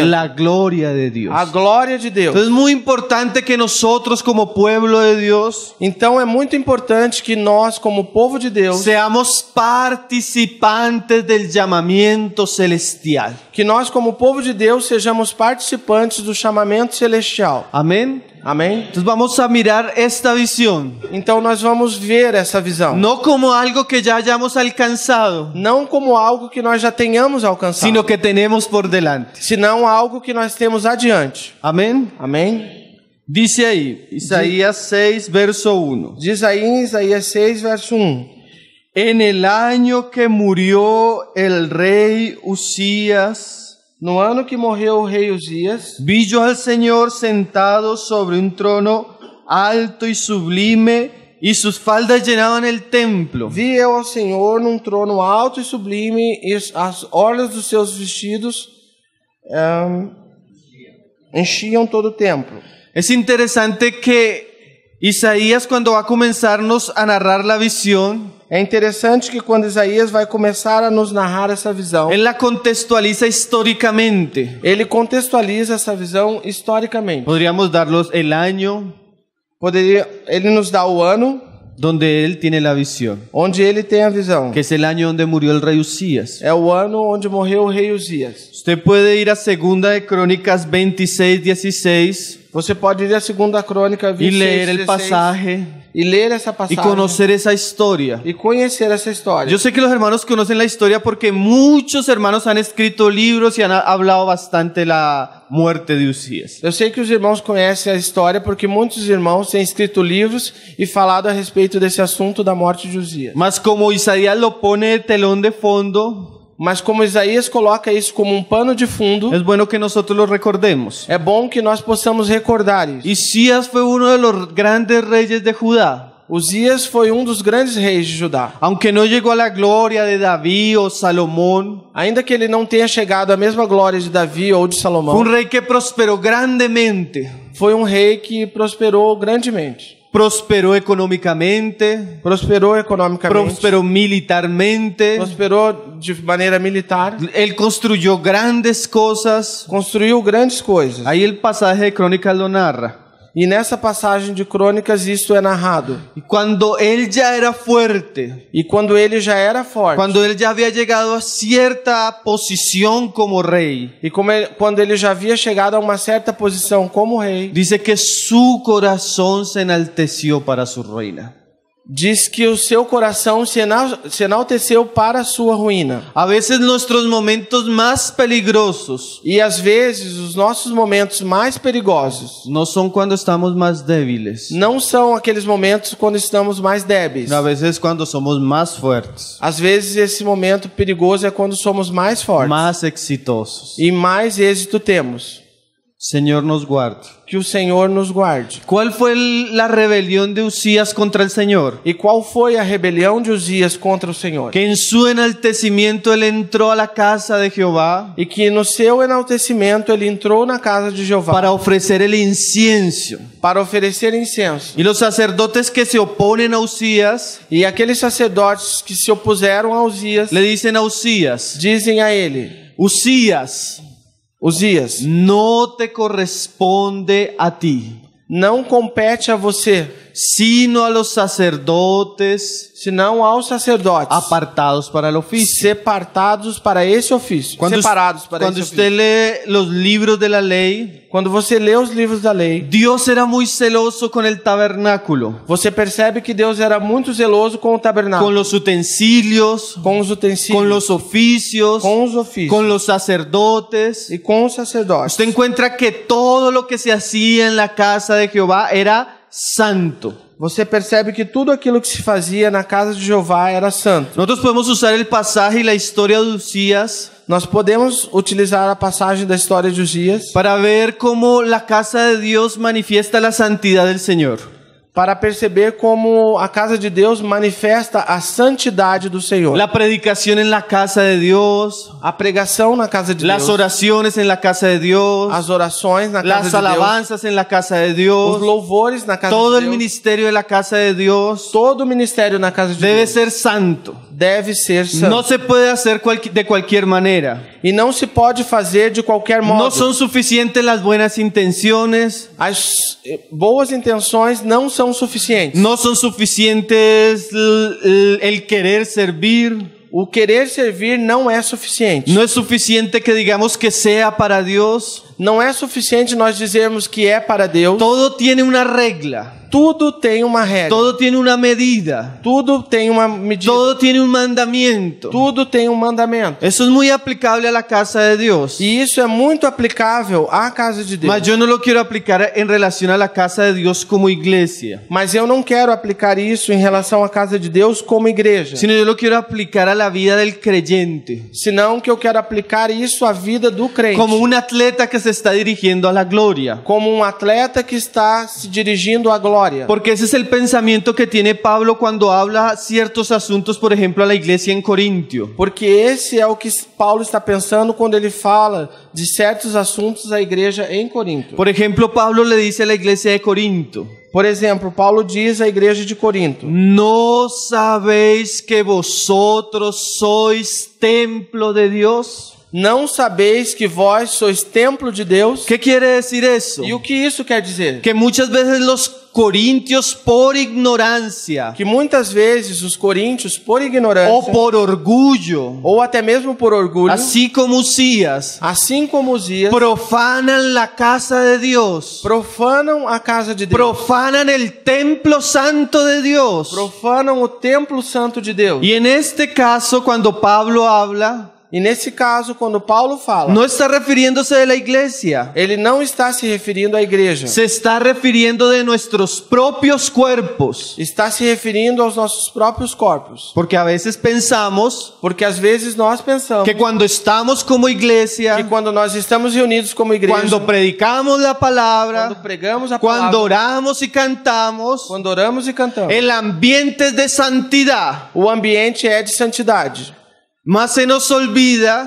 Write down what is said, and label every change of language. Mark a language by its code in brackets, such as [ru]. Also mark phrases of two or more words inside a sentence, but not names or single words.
[es] la gloria de Dios. [pt] a glória de Deus. [es] Entonces es muy importante que nosotros como pueblo de Dios [pt] Então é muito importante que nós, como povo de Deus, [es] seamos participantes del llamamiento celestial. [pt] que nós, como povo de Deus, sejamos participantes do chamamento celestial. [es] Amén. [pt] Amém? [es] Entonces vamos a mirar esta visión, [pt] Então nós vamos ver essa visão. [es] no como algo que ya hayamos alcanzado, [pt] Não como algo que nós já tenhamos alcançado, [es] sino que tenemos por delante. [pt] senão algo que nós temos adiante. [es] Amén. [pt] Amém? [es] Dice ahí, Isaías 6, verso 1. [pt] Diz aí em Isaías 6, verso 1. [es] En el año que murió el rey Usías, [pt] No ano que morreu o rei Uzias, [es] vi yo al Señor sentado sobre un trono alto y sublime, y sus faldas llenaban el templo. [pt] vi eu ao Senhor num trono alto e sublime, e as orlas dos seus vestidos enchiam todo o templo. [es] Es interesante que Isaías, cuando va a comenzarnos a narrar la visión, [pt] É interessante que quando Isaías vai começar a nos narrar essa visão, [es] él la contextualiza históricamente. [pt] ele contextualiza essa visão historicamente. [es] Podríamos darlos el año [pt] Ele nos dá o ano [es] donde él tiene la visión, [pt] onde ele tem a visão. [es] que es el año donde murió el rey Usías. [pt] É o ano onde morreu o rei Uzias. [es] Usted puede ir a 2 de Crónicas 26, 16 [pt] Você pode ir a 2 Crônica [es] y 26, leer el 16, pasaje [pt] e ler essa [es] y [pt] passagem [es] conocer esa historia. [pt] e conhecer essa história. [es] Yo sé que los hermanos conocen la historia porque muchos hermanos han escrito libros y han hablado bastante de la muerte de Usías. [pt] Eu sei que os irmãos conhecem a história porque muitos irmãos têm escrito livros e falado a respeito desse assunto da morte de Uzias. [es] Mas como Isaías lo pone de telón de fondo, [pt] Mas como Isaías coloca isso como um pano de fundo, [es] es bueno que nosotros lo recordemos. [pt] é bom que nós possamos recordar isso. [es] Usías fue uno de los grandes reyes de Judá. [pt] Uzías foi um dos grandes reis de Judá. [es] Aunque no llegó a la gloria de David o Salomón, [pt] Ainda que ele não tenha chegado à mesma glória de Davi ou de [es] fue [pt] Salomão, [es] un rey que prosperó grandemente. [pt] foi um rei que prosperou grandemente. [es] Prosperó económicamente, [pt] Prosperou economicamente, [es] prosperó militarmente. [pt] prosperou de maneira militar, [es] Él construyó grandes cosas. [pt] construiu grandes coisas. [es] Ahí el pasaje de Crónicas lo narra. [pt] E nessa passagem de Crônicas isto é narrado. [es] Y cuando él ya era fuerte, [pt] E quando ele já era forte, [es] cuando él ya había llegado a cierta posición como rey, [pt] e quando ele já havia chegado a uma certa posição como rei, [es] dice que su corazón se enalteció para su ruina. [pt] diz que o seu coração se enalteceu para a sua ruína. [es] A veces nuestros momentos más peligrosos [pt] E às vezes os nossos momentos mais perigosos [es] no son cuando estamos más débiles, [pt] não são aqueles momentos quando estamos mais débeis. [es] a veces cuando somos más fuertes, [pt] Às vezes esse momento perigoso é quando somos mais fortes [es] más exitosos. [pt] e mais êxito temos. [es] Señor nos guarde. [pt] Que o Senhor nos guarde. [es] ¿Cuál fue la rebelión de Usías contra el Señor? [pt] E qual foi a rebelião de Uzias contra o Senhor? [es] Que en su enaltecimiento él entró a la casa de Jehová [pt] E que no seu enaltecimento ele entrou na casa de Jeová [es] para ofrecer el incienso. [pt] para oferecer incenso. [es] Y los sacerdotes que se oponen a Usías [pt] E aqueles sacerdotes que se opuseram a Uzias [es] le dicen a Usías: [pt] dizem a ele: [es] Usías, [pt] Uzias, [es] no te corresponde a ti, [pt] não compete a você, [es] sino a los sacerdotes [pt] senão aos sacerdotes [es] apartados para el oficio. [pt] separados para esse ofício. Separados para [es] Cuando [pt] esse [es] usted [pt] ofício. [es] lee los libros de la ley, [pt] Quando você lê os livros da lei, [es] Dios era muy celoso con el tabernáculo, [pt] você percebe que Deus era muito zeloso com o tabernáculo, [es] con los utensilios, [pt] com os utensílios, [es] con los oficios, [pt] com os ofícios [es] con los sacerdotes. [pt] e com os sacerdotes. [es] Usted encuentra que todo lo que se hacía en la casa de Jehová era santo. [pt] Você percebe que tudo aquilo que se fazia na casa de Jeová era santo. [es] Nosotros podemos usar el pasaje y la historia de Usías [pt] Nós podemos utilizar a passagem da história de Uzias [es] para ver cómo la casa de Dios manifiesta la santidad del Señor. [pt] para perceber como a casa de Deus manifesta a santidade do Senhor. [es] La predicación en la casa de Dios, [pt] A pregação na casa de [es] las [pt] Deus, [es] oraciones en la casa de Dios, [pt] as orações na casa [es] las [pt] de Deus, [es] alabanzas en la casa de [pt] os [es] Dios, [pt] louvores na casa [es] todo [pt] de [es] el [pt] Deus, [es] ministerio de la casa de Dios [pt] todo o ministério na casa de [es] debe [pt] Deus [es] ser santo. [pt] deve ser santo. [es] No se puede hacer de cualquier manera. [pt] E não se pode fazer de qualquer modo. [es] No son suficientes las buenas intenciones, [pt] As boas intenções não são suficientes. [es] no son suficientes el querer servir. [pt] O querer servir não é suficiente. [es] No es suficiente que digamos que sea para Dios. [pt] Não é suficiente nós dizermos que é para Deus. [es] Todo tiene una regla, [pt] Tudo tem uma regra. [es] todo tiene una medida, [pt] Tudo tem uma medida. [es] todo tiene un mandamiento. [pt] Tudo tem um mandamento. [es] Eso es muy aplicable a la casa de Dios. [pt] E isso é muito aplicável à casa de Deus. [es] Mas yo no lo quiero aplicar en relación a la casa de Dios como iglesia, [pt] Mas eu não quero aplicar isso em relação à casa de Deus como igreja. [es] sino yo lo quiero aplicar a la vida del creyente, [pt] Senão que eu quero aplicar isso à vida do crente. [es] como un atleta que se está dirigiendo a la gloria. [pt] Como um atleta que está se dirigindo à glória. [es] Porque ese es el pensamiento que tiene Pablo cuando habla ciertos asuntos, por ejemplo, a la iglesia en Corintio. [pt] Porque esse é o que Paulo está pensando quando ele fala de certos assuntos à igreja em Corinto. [es] Por ejemplo, Pablo le dice a la iglesia de Corinto: [pt] Por exemplo, Paulo diz à igreja de Corinto: [es] ¿no sabéis que vosotros sois templo de Dios? [pt] Não sabeis que vós sois templo de Deus? [es] ¿Qué quiere decir eso? [pt] E o que isso quer dizer? [es] Que muchas veces los corintios, por ignorancia [pt] Que muitas vezes os coríntios, por ignorância, [es] o por orgullo, [pt] ou até mesmo por orgulho, [es] así como Usías, [pt] assim como Uzias, [es] profanan la casa de Dios, [pt] profanam a casa de Deus, [es] profanan el templo santo de Dios. [pt] profanam o templo santo de Deus. [es] Y en este caso, cuando Pablo habla, [pt] E nesse caso, quando Paulo fala, [es] no está refiriéndose de la iglesia. [pt] ele não está se referindo à igreja. [es] Se está refiriendo de nuestros propios cuerpos. [pt] Está se referindo aos nossos próprios corpos. [es] Porque a veces pensamos [pt] Porque às vezes nós pensamos [es] que cuando estamos como [pt] que [es] iglesia, [pt] quando nós estamos reunidos como igreja, [es] cuando predicamos la [pt] quando [es] palabra, [pt] pregamos a [es] cuando [pt] palavra, [es] oramos y cantamos, [pt] quando oramos e cantamos, [es] el ambiente es de santidad. [pt] o ambiente é de santidade. [es] Mas se nos olvida